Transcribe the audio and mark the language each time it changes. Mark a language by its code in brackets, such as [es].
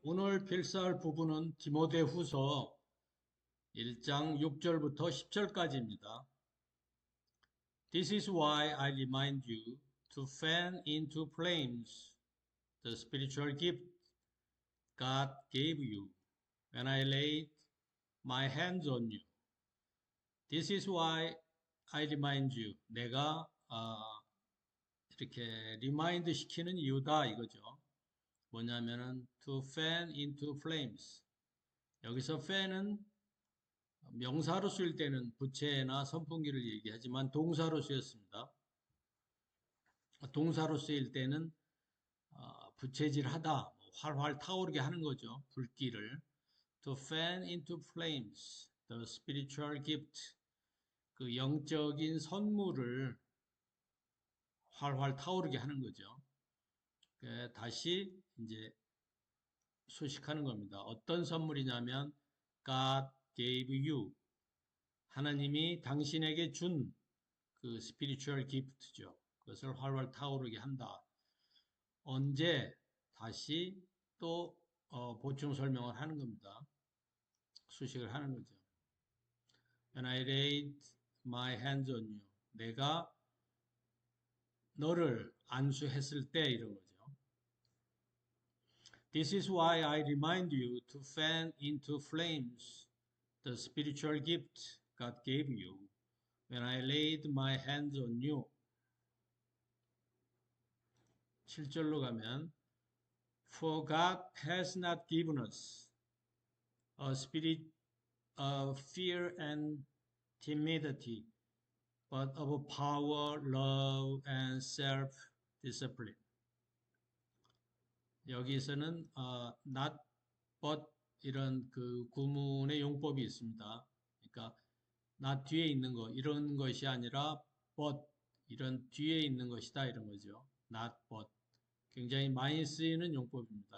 [ko] 오늘 필사할 부분은 디모데후서 1장 6절부터 10절까지입니다. [en] This is why I remind you to fan into flames the spiritual gift God gave you when I laid my hands on you. This is why I remind you. [ko] 내가 이렇게 remind 시키는 이유다 이거죠. 뭐냐면은 [en] to fan into flames. [ko] 여기서 fan은 명사로 쓰일 때는 부채나 선풍기를 얘기하지만 동사로 쓰였습니다. 동사로 쓰일 때는 부채질하다, 활활 타오르게 하는 거죠. 불길을. [en] To fan into flames, the spiritual gift. [ko] 그 영적인 선물을 활활 타오르게 하는 거죠. 다시 이제 소식하는 겁니다. 어떤 선물이냐면 [en] God gave you. [ko] 하나님이 당신에게 준 그 spiritual gift죠. 그것을 활활 타오르게 한다. 언제 다시 또 보충 설명을 하는 겁니다. 수식을 하는 거죠. [en] When I laid my hands on you. [ko] 내가 너를 안수했을 때 이런 거죠. [en] This is why I remind you to fan into flames the spiritual gift God gave you when I laid my hands on you. [ko] 7절로 가면 [en] For God has not given us a spirit of fear and timidity, but of power, love, and self-discipline. [ko] 여기서는 not but 이런 그 구문의 용법이 있습니다. 그러니까 not 뒤에 있는 거 이런 것이 아니라 but 이런 뒤에 있는 것이다 이런 거죠. not but 굉장히 많이 쓰이는 용법입니다.